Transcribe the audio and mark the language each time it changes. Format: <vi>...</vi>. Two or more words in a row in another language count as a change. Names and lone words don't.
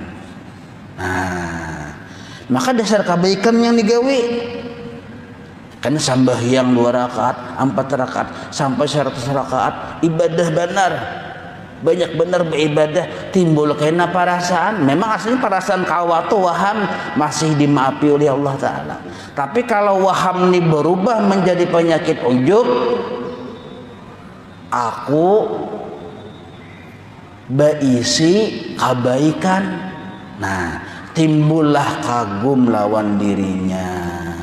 <bjn>Nah, maka dasar kebaikan yang digawe kan sambahyang 2 rakaat, 4 rakaat sampai 100 rakaat ibadah benar.</bjn> <id>Banyak benar beribadah timbul kena perasaan.</id> <bjn>Memang aslinya perasaan kawa tuh waham masih dimaafi oleh Allah Ta'ala.</bjn> <id>Tapi kalau waham ini berubah menjadi penyakit ujub, aku berisi kebaikan.</id> <bjn>Nah, timbullah kagum lawan dirinya.</bjn>